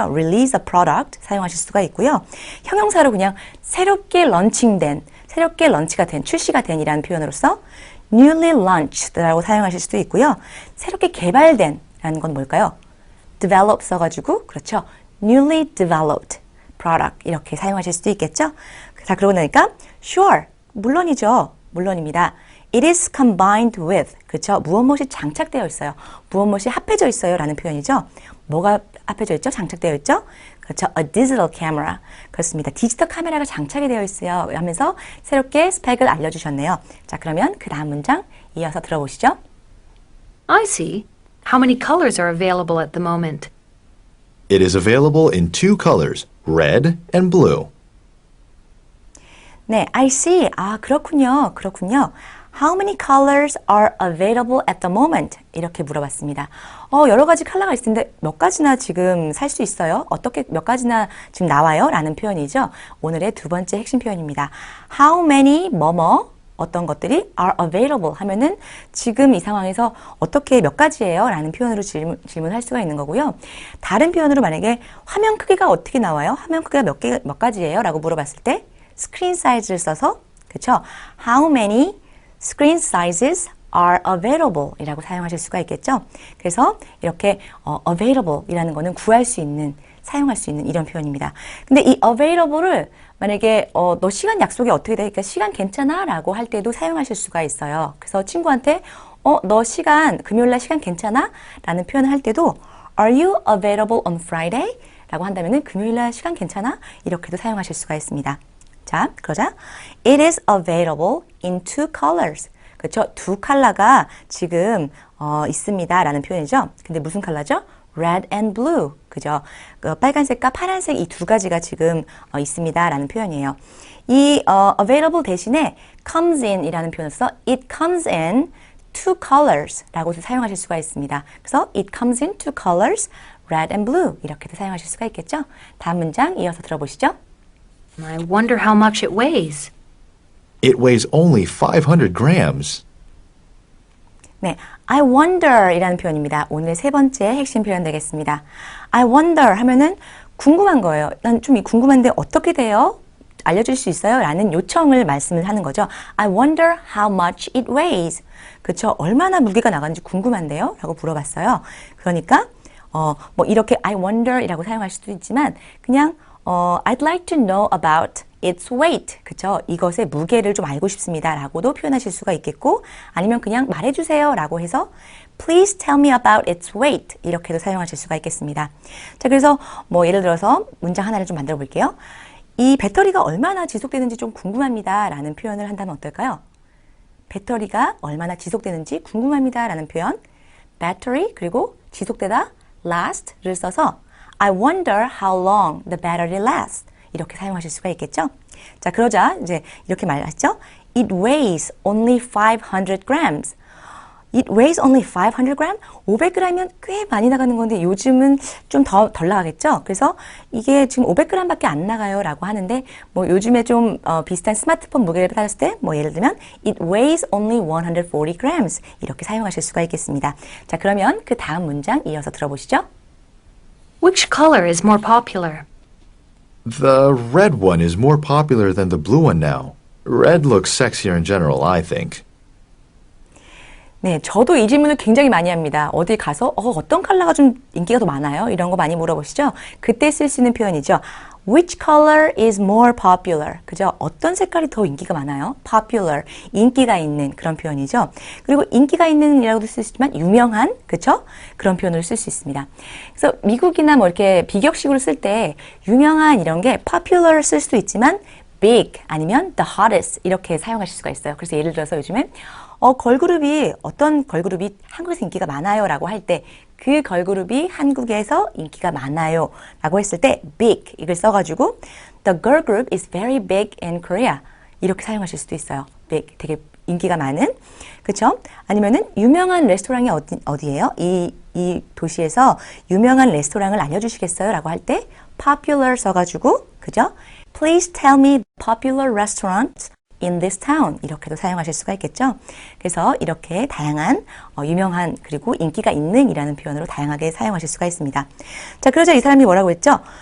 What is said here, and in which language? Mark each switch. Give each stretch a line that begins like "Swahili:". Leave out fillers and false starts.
English: release a product
Korean: 사용하실 수가 있고요. 형용사로 그냥 새롭게 런칭된, 새롭게 런치가 된, 출시가 된 이라는 표현으로서
English: newly launched
Korean: 라고 사용하실 수도 있고요. 새롭게 개발된 라는 건 뭘까요? develop 써가지고 그렇죠.
English: newly developed product
Korean: 이렇게 사용하실 수도 있겠죠. 자, 그러고 나니까 sure, 물론이죠. 물론입니다.
English: It is combined with,
Korean: 그렇죠? 무엇 무엇이 장착되어 있어요. 무엇 무엇이 합해져 있어요. 라는 표현이죠. 뭐가 합해져 있죠? 장착되어 있죠? 그렇죠?
English: A digital camera.
Korean: 그렇습니다. 디지털 카메라가 장착이 되어 있어요. 하면서 새롭게 스펙을 알려주셨네요. 자, 그러면 그 다음 문장 이어서 들어보시죠.
English: I see. How many colors are available at the moment? It is available in two colors, red and blue.
Korean: 네,
English: I see.
Korean: 그렇군요.
English: How many colors are available at the moment?
Korean: 이렇게 물어봤습니다. 여러 가지 컬러가 있을 텐데 몇 가지나 지금 살 수 있어요? 어떻게 몇 가지나 지금 나와요? 라는 표현이죠. 오늘의 두 번째 핵심 표현입니다. How many 뭐뭐 어떤 것들이 are available 하면은 지금 이 상황에서 어떻게 몇 가지예요? 라는 표현으로 질문할 수가 있는 거고요. 다른 표현으로 만약에 화면 크기가 어떻게 나와요? 화면 크기가 몇 가지예요? 라고 물어봤을 때 스크린 사이즈를 써서 그렇죠?
English: How many screen sizes are available
Korean: 이라고 사용하실 수가 있겠죠? 그래서 이렇게 available 이라는 거는 구할 수 있는, 사용할 수 있는 이런 표현입니다. 근데 이 available을 만약에 너 시간 약속이 어떻게 돼? 그러니까 시간 괜찮아? 라고 할 때도 사용하실 수가 있어요. 그래서 친구한테 너 시간, 금요일날 시간 괜찮아? 라는 표현을 할 때도
English: Are you available on Friday?
Korean: 라고 한다면은 금요일날 시간 괜찮아? 이렇게도 사용하실 수가 있습니다. 자, 그러자
English: It is available in two colors.
Korean: 그렇죠? 두 컬러가 지금 있습니다. 라는 표현이죠. 근데 무슨 컬러죠?
English: Red and blue.
Korean: 그죠? 그 빨간색과 파란색 이 두 가지가 지금 있습니다라는 표현이에요. 이 available 대신에 comes in 이라는 표현을 써
English: it comes in two colors
Korean: 라고 사용하실 수가 있습니다.
English: 그래서 it comes in two colors, red and blue
Korean: 이렇게도 사용하실 수가 있겠죠? 다음 문장 이어서 들어보시죠.
English: I wonder how much it weighs. It weighs only 500 grams.
Korean: 네, I wonder 이라는 표현입니다. 오늘 세 번째 핵심 표현 되겠습니다. I wonder 하면은 궁금한 거예요. 난 좀 궁금한데 어떻게 돼요? 알려줄 수 있어요? 라는 요청을 말씀을 하는 거죠.
English: I wonder how much it weighs.
Korean: 그쵸? 얼마나 무게가 나가는지 궁금한데요? 라고 물어봤어요. 그러니까 뭐 이렇게 I wonder 이라고 사용할 수도 있지만 그냥
English: I'd like to know about its weight.
Korean: 그쵸? 이것의 무게를 좀 알고 싶습니다. 라고도 표현하실 수가 있겠고 아니면 그냥 말해주세요. 라고 해서
English: Please tell me about its weight.
Korean: 이렇게도 사용하실 수가 있겠습니다. 자, 그래서 뭐 예를 들어서 문장 하나를 좀 만들어 볼게요. 이 배터리가 얼마나 지속되는지 좀 궁금합니다. 라는 표현을 한다면 어떨까요? 배터리가 얼마나 지속되는지 궁금합니다. 라는 표현.
English: battery
Korean: 그리고 지속되다
English: last를 써서 I wonder how long the battery lasts.
Korean: 이렇게 사용하실 수가 있겠죠? 자, 그러자 이제 이렇게 말하죠.
English: It weighs only 500 grams. It weighs only 500 grams?
Korean: 500g이면 꽤 많이 나가는 건데 요즘은 좀 덜 나가겠죠? 그래서 이게 지금 500g밖에 안 나가요 라고 하는데 뭐 요즘에 좀 비슷한 스마트폰 무게를 따졌을 때 뭐 예를 들면
English: It weighs only 140 grams
Korean: 이렇게 사용하실 수가 있겠습니다. 자, 그러면 그 다음 문장 이어서 들어보시죠.
English: Which color is more popular? The red one is more popular than the blue one now. Red looks sexier in general, I think.
Korean: 네, 저도 이 질문을 굉장히 많이 합니다. 어디 가서 어떤 컬러가 좀 인기가 더 많아요? 이런 거 많이 물어보시죠? 그때 쓸 수 있는 표현이죠.
English: Which color is more popular?
Korean: 그죠? 어떤 색깔이 더 인기가 많아요? Popular, 인기가 있는 그런 표현이죠. 그리고 인기가 있는이라고도 쓸 수 있지만 유명한, 그죠? 그런 표현으로 쓸 수 있습니다. 그래서 미국이나 뭐 이렇게 비격식으로 쓸 때 유명한 이런 게 popular 쓸 수도 있지만 big 아니면 the hottest 이렇게 사용하실 수가 있어요. 그래서 예를 들어서 요즘에 걸그룹이 어떤 걸그룹이 한국에서 인기가 많아요 라고 할 때 그 걸그룹이 한국에서 인기가 많아요 라고 했을 때 big 이걸 써가지고
English: the girl group is very big in Korea
Korean: 이렇게 사용하실 수도 있어요. big 되게 인기가 많은 그쵸? 아니면은 유명한 레스토랑이 어디예요? 이 도시에서 유명한 레스토랑을 알려주시겠어요? 라고 할 때 popular 써가지고 그죠?
English: Please tell me popular restaurants in this town
Korean: 이렇게도 사용하실 수가 있겠죠. 그래서 이렇게 다양한 유명한 그리고 인기가 있는 이라는 표현으로 다양하게 사용하실 수가 있습니다. 자, 그러자 이 사람이 뭐라고 했죠?